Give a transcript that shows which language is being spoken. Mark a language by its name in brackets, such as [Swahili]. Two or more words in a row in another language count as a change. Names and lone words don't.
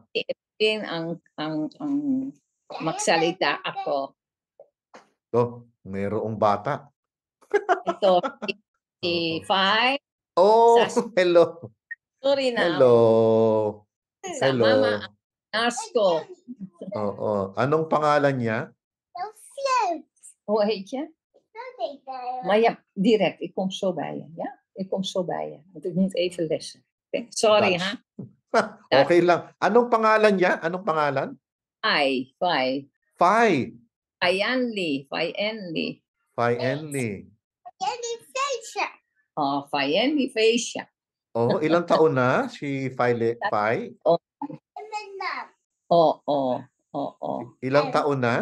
[Filipino] Evelyn ang magsalita ako. Mayroong bata. Ito, si Fai. Hello. Sorry na. Hello. Sa Mama Nasco. Anong pangalan niya? [Dutch] Hoe heet je? Maar ja, direct. Ik kom zo bij je. Ja? Ik kom zo bij je. Want ik moet even lessen. [English] Okay? Sorry, ha? [Filipino] Okay lang. Anong pangalan niya? Anong pangalan? Fai. Fayenli. Fayenli Feisha. Ilang taon na si Fai? Ilang taon na?